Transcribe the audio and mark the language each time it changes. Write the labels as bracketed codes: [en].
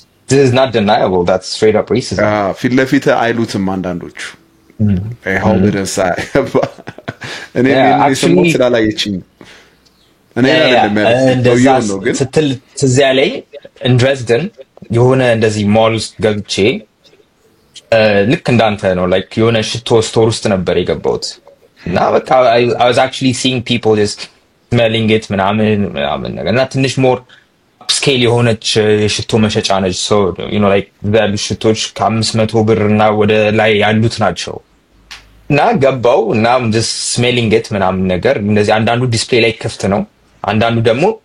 [en] this is not deniable that's straight up racism [am] ፊት ለፊት አይሉትም አንዳንዶቹ [en] I hold it aside [am] እኔ ሰሞኑን ስላላየችኝ እኔ አይደለም ነው ግን ስትል ትዝ ያለኝ in Dresden የሆነ እንደዚህ ሞል ውስጥ ገብቼ ልክ እንዳንተ ነው like የሆነ ሽቶ ስቶር ውስጥ ነበር የገባሁት እና በቃ [en] I was actually seeing people just smelling it [am] ምናምን ነገር እና ትንሽ [en] more upscale [am] የሆነች የሽቶ መሸጫ ነች [en] so you know like [am] ያሉ ሽቶች ከ500 ብር እና ወደ ላይ ያሉት ናቸው እና ገባው እና [en] just smelling it [am] ምናምን ነገር እንደዚህ አንዳንዱ ዲስፕሌይ ላይ ክፍት ነው አንዳንዱ ደግሞ